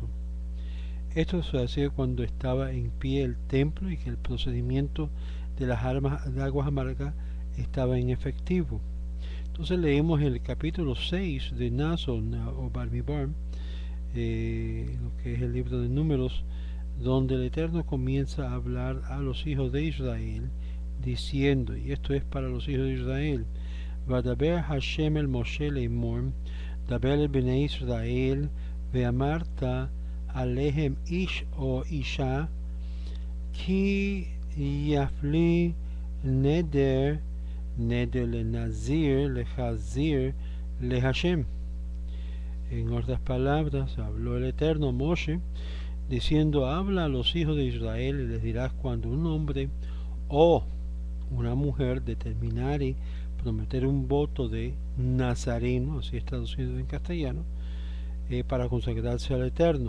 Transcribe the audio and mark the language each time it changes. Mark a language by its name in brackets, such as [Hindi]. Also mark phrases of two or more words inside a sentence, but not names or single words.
[Spanish] Esto se hacía cuando estaba en pie el templo y que el procedimiento de las de aguas amargas estaba en efectivo. Entonces leemos el capítulo 6 de Nason o Bamidbar, lo que es el libro de Números, donde el Eterno comienza a hablar a los hijos de Israel, diciendo, y esto es para los hijos de Israel: [Hebrew] וידבר השם אל משה לאמר, דבר אל בני ישראל, ואמרת אלהם איש או אשה, כי יפליא נדר, נדר לנזיר, להזיר, להשם. [Spanish] En otras palabras, habló el Eterno a Moshe, diciendo: habla a los hijos de Israel y les dirás: cuando un hombre o una mujer determinare prometer un voto de nazareno, así es traducido en castellano, para consagrarse al Eterno.